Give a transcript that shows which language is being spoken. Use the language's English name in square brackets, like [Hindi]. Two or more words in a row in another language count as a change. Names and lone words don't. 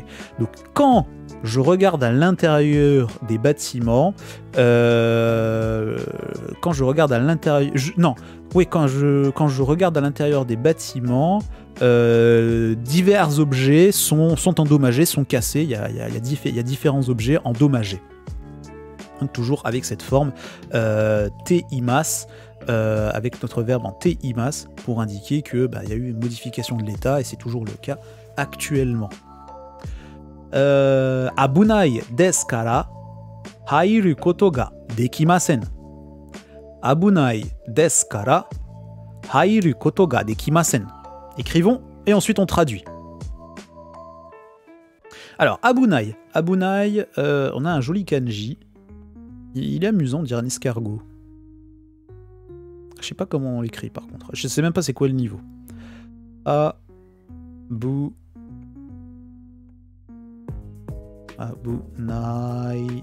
[French] Donc quand je regarde à l'intérieur des bâtiments, quand je regarde à l'intérieur, quand je regarde à l'intérieur des bâtiments, divers objets sont endommagés, sont cassés. Il y a différents objets endommagés. Donc toujours avec cette forme [Japanese] ています, [French] avec notre verbe en [Japanese] ています, [French] pour indiquer que y a eu une modification de l'état, et c'est toujours le cas actuellement. [Japanese] 危ないですから入ることができません. 危ないですから入ることができません. [French] Écrivons et ensuite on traduit. Alors, Abunai, on a un joli kanji. Il est amusant de dire un escargot. Je sais pas comment on l'écrit par contre. Je sais même pas c'est quoi le niveau. [Japanese] Abunai.